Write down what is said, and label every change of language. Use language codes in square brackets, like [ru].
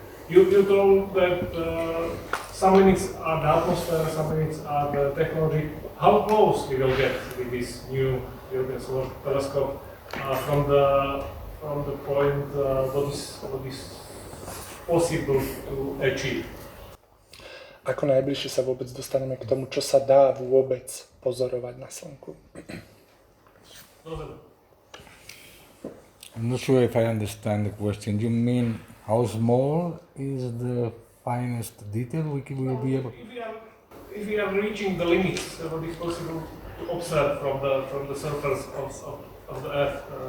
[en] You told that some limits are the atmosphere, some limits are the technology. How close we will get with this new European Solar Telescope from the point what is possible to achieve? [sk] ako najbližšie sa vôbec dostaneme k tomu, čo sa dá vôbec pozorovať na Slnku. [en] I'm not sure if I understand the question. You mean how small is the finest detail we will be able? If we are reaching the limits, what is possible to observe from the surface of the Earth?